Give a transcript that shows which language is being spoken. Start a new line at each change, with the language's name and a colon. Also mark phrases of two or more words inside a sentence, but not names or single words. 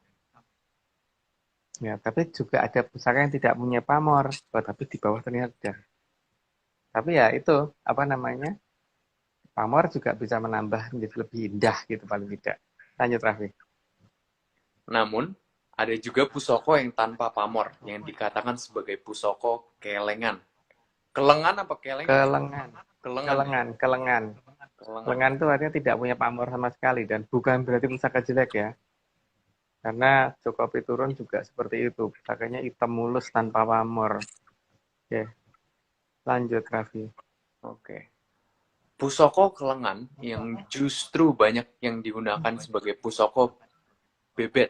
Indonesian: Ya, tapi juga ada pusaka yang tidak punya pamor, tapi di bawah ternyata ada. Tapi ya itu, apa namanya, pamor juga bisa menambah menjadi lebih indah gitu paling tidak. Lanjut, Raffi. Namun, ada juga pusoko yang tanpa pamor, yang dikatakan sebagai
Javanese: pusoko kelengan.
Indonesian: Kelengan apa kelengan ya? Kelengan. Kelengan ya? Kelengan, kelengan. Kelengan. Kelengan itu artinya tidak punya pamor sama sekali, dan bukan berarti pusaka jelek ya. Karena Joko Piturun juga seperti itu, pusakanya hitam mulus tanpa pamor. Oke, lanjut, Raffi. Oke.
Javanese: Pusoko kelengan
Indonesian: yang justru banyak yang digunakan sebagai
Javanese: pusoko bebet.